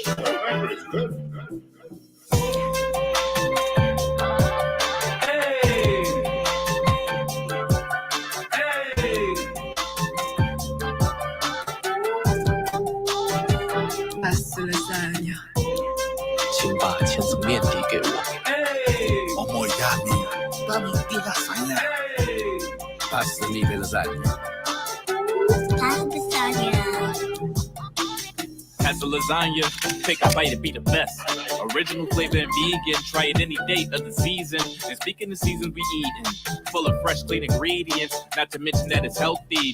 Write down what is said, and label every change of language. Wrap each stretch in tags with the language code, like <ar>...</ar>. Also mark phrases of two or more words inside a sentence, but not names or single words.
<en>I like it. It's good. Lasagna.</en> <zh>请把千层面递给我。</zh> <it>Amore, dammi di lasagna. Passami le lasagne.</it> <en>Pass the lasagna. Pass the lasagna. Take a bite and be the best. Original flavor and vegan. Try it any day of the season. And speaking of seasons, we eating. Full of fresh, clean ingredients. Not to mention that it's healthy.</en>